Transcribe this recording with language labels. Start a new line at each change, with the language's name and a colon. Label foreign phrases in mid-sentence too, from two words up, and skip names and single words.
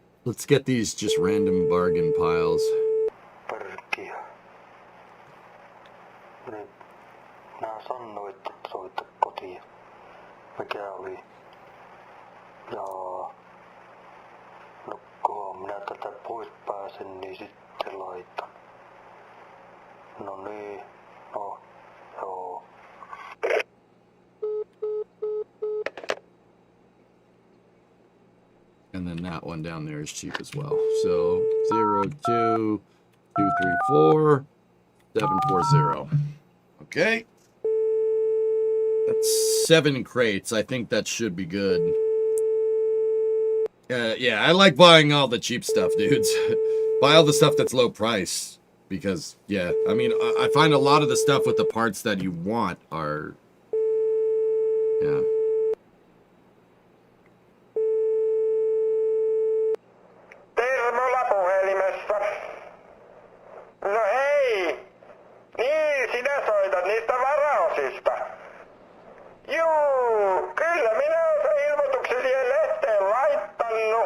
English: Let's get these just random bargain piles.
Finnish: Pörkkiä. Nyt nää sanoit, että soita kotiin. Mikä oli? Jaa. No kun minä tätä pois pääsen, niin sitten laitan. No niin. No. Joo.
English: And then that one down there is cheap as well. So 0, 2, 2, 3, 4, 7, 4, 0. Okay. That's 7 crates. I think that should be good. Yeah, I like buying all the cheap stuff, dudes. Buy all the stuff that's low price. Because, yeah, I mean, I find a lot of the stuff with the parts that you want are... Yeah.
Finnish: Termola puhelimessa. No hei! Niin, sinä soitat niistä varaosista. Juu, kyllä minä olen sen ilmoituksen siihen lehteen laittanut.